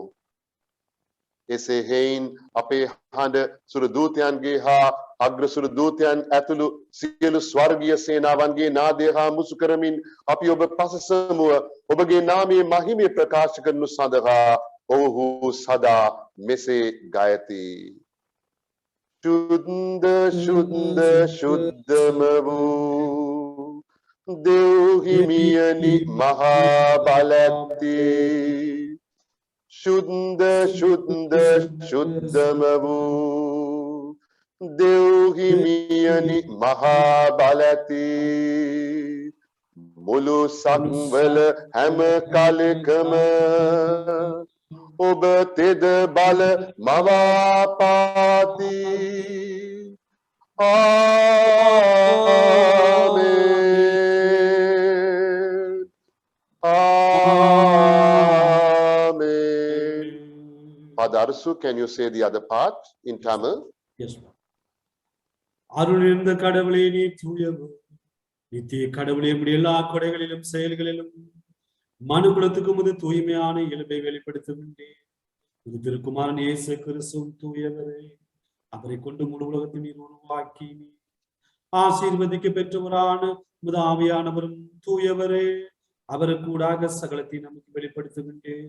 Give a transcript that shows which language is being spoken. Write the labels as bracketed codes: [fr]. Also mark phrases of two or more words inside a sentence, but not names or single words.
[si] එසේ හේයින් අපේ හඬ සුරදූතයන්ගේ හා අග්‍ර සුරදූතයන් ඇතුළු සියලු ස්වර්ගීය සේනාවන්ගේ නාදය හා මුසු කරමින් අපි ඔබ පසසමුව ඔබගේ නාමයේ මහිමය ප්‍රකාශ කරනු සඳහා ඔවුහු සදා මෙසේ ගයති. ශුද්ධ ශුද්ධ ශුද්ධම වූ දෙවිහිමියනි මහබලැති ශුද්ධ ශුද්ධ ශුද්ධම වූ දෙවිහිමියනි මහබලැති මුළු සක්වල හැම කලකම ඔබ තෙද බල මවාපාති. ආමේන්. ආමේන්. [en] Father Arsu, can you say the other part in Tamil? Yes, ma'am. [ta] அருள் இருந்த கடவுளே நீ தூயவர் நித்திய கடவுளே உம்முடைய எல்லா கொடைகளிலும் செயல்களிலும் மனுக்குலத்துக்கு முது தூய்மையான இயல்பை வெளிப்படுத்துகின்றேன். இது திருக்குமாரன் இயேசு கிறிஸ்து தூயவரே அவரை கொண்டு முழு உலகத்தை நீர் உருவாக்கி ஆசீர்வதிக்க பெற்றவரான முது ஆவியானவரும் தூயவரே அவருக்கூடாக சகலத்தை நமக்கு வெளிப்படுத்துகின்றேன்.